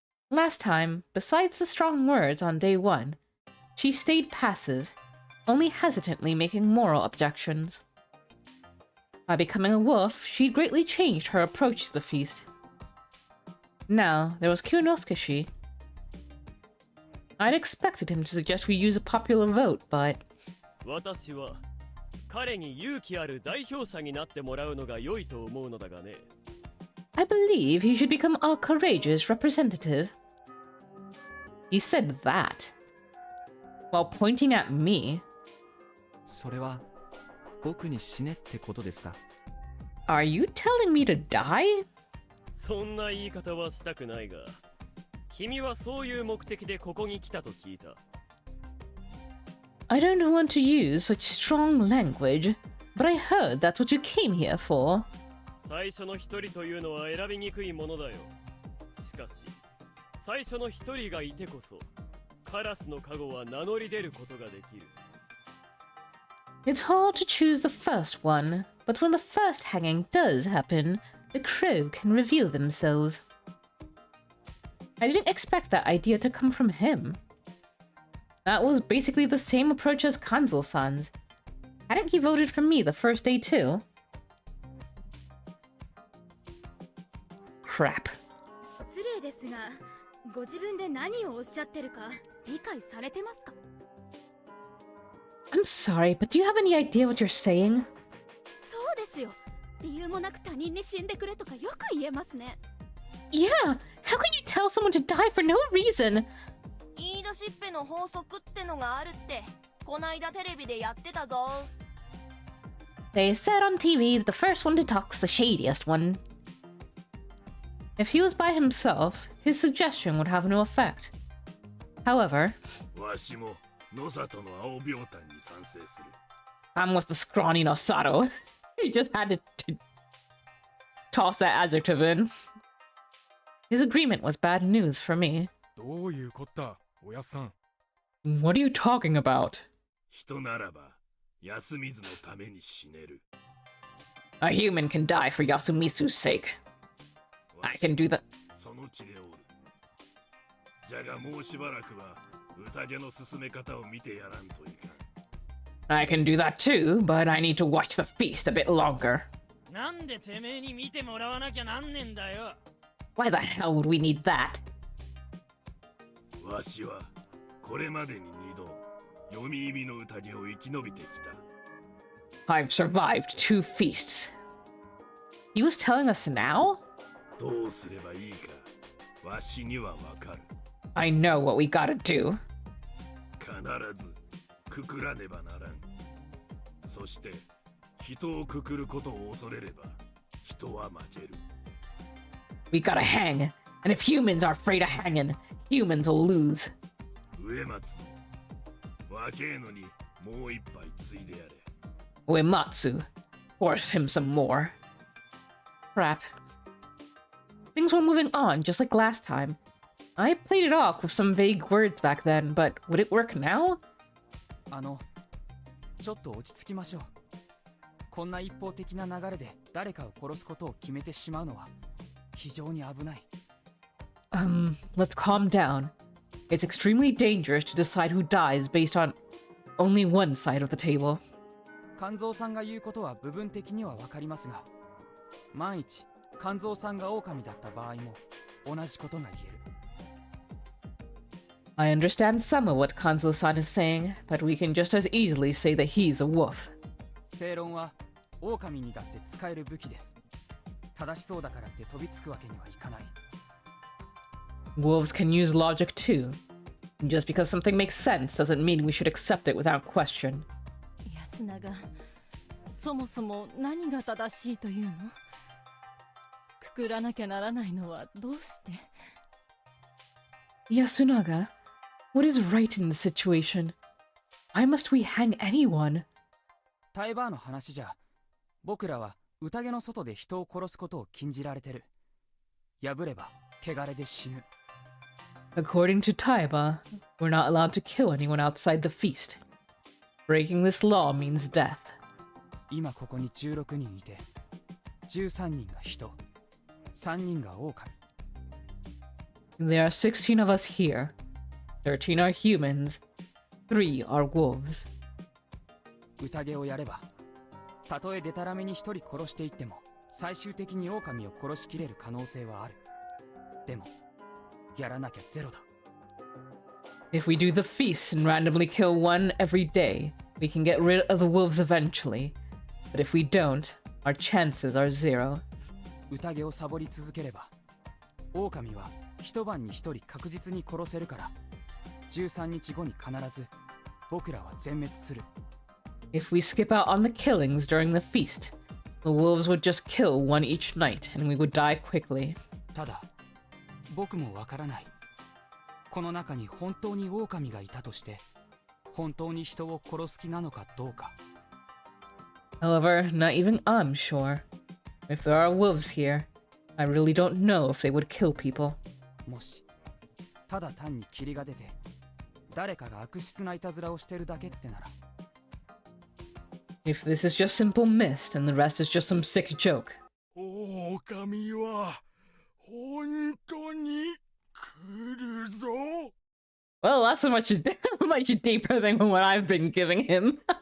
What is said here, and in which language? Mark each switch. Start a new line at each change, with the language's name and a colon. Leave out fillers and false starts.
English: Last time, besides the strong words on day one, she stayed passive, only hesitantly making moral objections. By becoming a wolf, she'd greatly changed her approach to the feast. Now, there was Kurinosuke. I'd expected him to suggest we use a popular vote, but...
Japanese: 私は彼に勇気ある代表者になってもらうのが良いと思うのだがね。
English: I believe he should become our courageous representative. He said that, while pointing at me.
Japanese: それは僕に死ねってことですか？
English: Are you telling me to die?
Japanese: そんな言い方はしたくないが、君はそういう目的でここに来たと聞いた。
English: I don't want to use such strong language, but I heard that's what you came here for.
Japanese: 最初の一人というのは選びにくいものだよ。しかし、最初の一人がいてこそ、カラスの加護は名乗り出ることができる。
English: It's hard to choose the first one, but when the first hanging does happen, the crow can reveal themselves. I didn't expect that idea to come from him. That was basically the same approach as Kanzo-san's. Hadn't he voted for me the first day too? Crap.
Japanese: 失礼ですが、ご自分で何をおっしゃってるか理解されてますか？
English: I'm sorry, but do you have any idea what you're saying?
Japanese: そうですよ。理由もなく他人に死んでくれとかよく言えますね。
English: Yeah, how can you tell someone to die for no reason?
Japanese: 言い出しっぺの法則ってのがあるってこないだテレビでやってたぞ。
English: They said on TV that the first one to talk's the shadiest one. If he was by himself, his suggestion would have no effect. However,
Japanese: わしも野里の青秒炭に賛成する。
English: I'm with the scrawny Nosato. He just had to toss that adjective in. His agreement was bad news for me.
Japanese: どういうこった、おやっさん。
English: What are you talking about?
Japanese: 人ならば休みずのために死ねる。
English: A human can die for Yasumisu's sake. I can do that.
Japanese: その気でおる。じゃがもうしばらくは宴の進め方を見てやらんといかん。
English: I can do that too, but I need to watch the feast a bit longer.
Japanese: なんでてめえに見てもらわなきゃなんねんだよ。
English: Why the hell would we need that?
Japanese: わしはこれまでに2度読み意味の宴を生き延びてきた。
English: I've survived 2 feasts. He was telling us now?
Japanese: どうすればいいかわしにはわかる。
English: I know what we gotta do.
Japanese: 必ずくくらねばならん。そして人をくくることを恐れれば人は負ける。
English: We gotta hang, and if humans are afraid of hanging, humans will lose.
Japanese: 植松の若えのにもう一杯ついでやれ。
English: Uematsu, force him some more. Crap. Things were moving on just like last time. I played it off with some vague words back then, but would it work now?
Japanese: ちょっと落ち着きましょう。こんな一方的な流れで誰かを殺すことを決めてしまうのは非常に危ない。
English: Let's calm down. It's extremely dangerous to decide who dies based on only one side of the table.
Japanese: 肝臓さんが言うことは部分的にはわかりますが、万一肝臓さんが狼だった場合も同じことが言える。
English: I understand some of what Kanzo-san is saying, but we can just as easily say that he's a wolf.
Japanese: 正論は狼にだって使える武器です。正しそうだからって飛びつくわけにはいかない。
English: Wolves can use logic too. Just because something makes sense doesn't mean we should accept it without question.
Japanese: 安永、そもそも何が正しいというの？くくらなきゃならないのはどうして？
English: Yasunaga, what is right in the situation? Why must we hang anyone?
Japanese: タイバーの話じゃ、僕らは宴の外で人を殺すことを禁じられてる。破れば汚れで死ぬ。
English: According to Taiba, we're not allowed to kill anyone outside the feast. Breaking this law means death.
Japanese: 今ここに16人いて、13人が人、3人が狼。
English: There are 16 of us here. 13 are humans. 3 are wolves.
Japanese: 宴をやれば、たとえデタラメに一人殺していっても最終的に狼を殺しきれる可能性はある。でもやらなきゃゼロだ。
English: If we do the feast and randomly kill one every day, we can get rid of the wolves eventually. But if we don't, our chances are 0.
Japanese: 宴をサボり続ければ狼は一晩に一人確実に殺せるから、13日後に必ず僕らは全滅する。
English: If we skip out on the killings during the feast, the wolves would just kill one each night and we would die quickly.
Japanese: ただ僕もわからない。この中に本当に狼がいたとして本当に人を殺す気なのかどうか。
English: However, not even I'm sure. If there are wolves here, I really don't know if they would kill people.
Japanese: もしただ単に霧が出て誰かが悪質ないたずらをしてるだけってなら。
English: If this is just simple mist and the rest is just some sick joke.
Japanese: 狼は本当に来るぞ。
English: Well, that's much deeper than what I've been giving him.